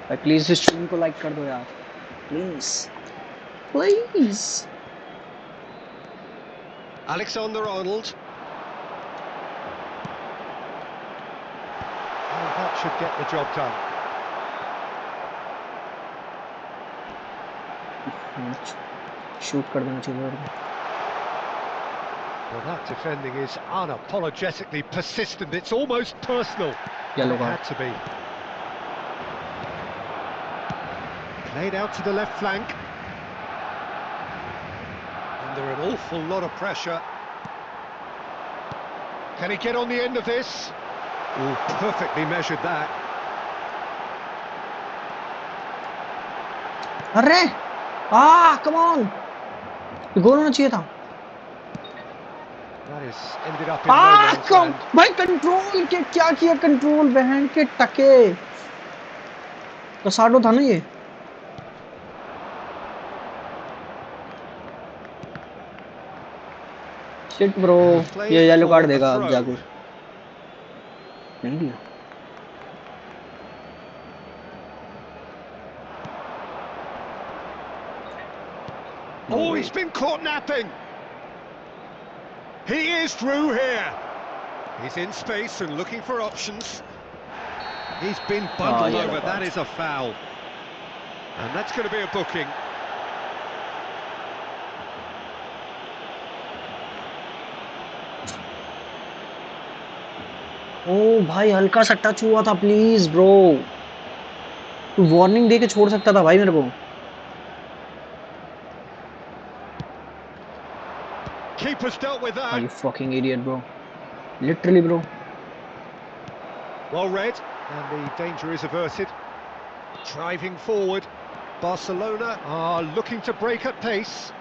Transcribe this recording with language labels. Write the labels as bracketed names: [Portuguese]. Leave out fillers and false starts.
[Hindi] भाई प्लीज इस स्ट्रीम को लाइक कर दो यार, please please. [English] Alexander-Arnold. Oh, that should get the job done. [Hindi] Shoot कर देना चाहिए। [English] Well, that defending is unapologetically persistent. It's almost personal. Yellow It card. had to be. Played out to the left flank. Under an awful lot of pressure. Can he get on the end of this? Oh, perfectly measured that. [Hindi] अरे [English] come on, [Hindi] गोल होना चाहिए था। [English] That is ended up in no man's land. [Hindi] भाई control के क्या किया, control बहन के टके, कसाडो था ना ये। [English] shit bro, [Hindi] ये येलो कार्ड देगा अब जाके। नहीं दिया। [English] Oh, he's been caught napping. He is through here. He's in space and looking for options. He's been bundled over. That is a foul. And that's going to be a booking. [Hindi] ओ भाई हल्का सा touch हुआ था, please bro, तू warning दे के छोड़ सकता था भाई मेरे को। [English] Keeper's dealt with that. Are you fucking idiot, bro? Literally, bro. Well read, and the danger is averted. Driving forward, Barcelona are looking to break at pace.